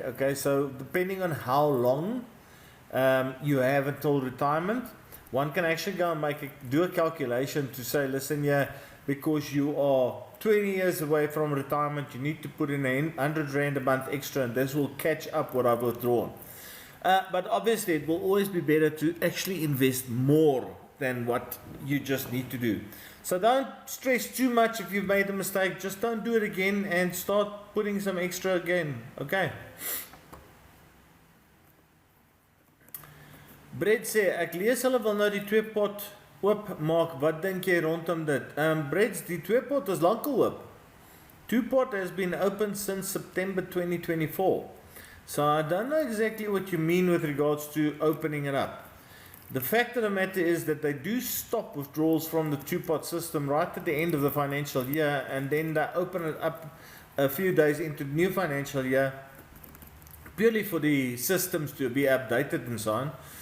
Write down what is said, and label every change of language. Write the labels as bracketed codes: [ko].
[en] Okay, so depending on how long you have until retirement, one can actually go and do a calculation to say, listen here, because you are 20 years away from retirement, you need to put in 100 Rand a month extra, and this will catch up what I've withdrawn. But obviously it will always be better to actually invest more than what you just need to do. So don't stress too much if you've made a mistake. Just don't do it again and start putting some extra again. Okay. [af] Brett sê, ek lees hulle wil nou die 2 pot oop maak. Wat dink jy rondom dit? Brett, die 2 pot is lankal oop. [en] 2 pot has been open since September 2024. So I don't know exactly what you mean with regards to opening it up. The fact of the matter is that they do stop withdrawals from the 2-pot system right at the end of the financial year, and then they open it up a few days into the new financial year, purely for the systems to be updated and so on.